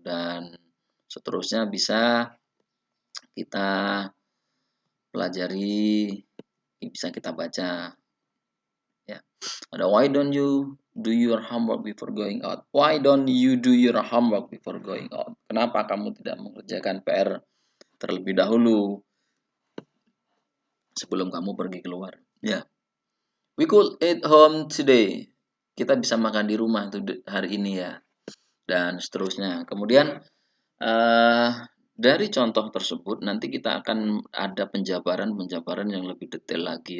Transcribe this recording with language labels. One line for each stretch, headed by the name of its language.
Indonesian: Dan seterusnya bisa kita pelajari, bisa kita baca ya.
English: Ada why don't you do your homework before going out? Why don't you do your homework before going out?
Indonesian: Kenapa kamu tidak mengerjakan PR terlebih dahulu sebelum kamu pergi keluar? Ya.
English: We could eat home today.
Indonesian: Kita bisa makan di rumah tuh hari ini ya. Dan seterusnya. Kemudian dari contoh tersebut nanti kita akan ada penjabaran yang lebih detail lagi.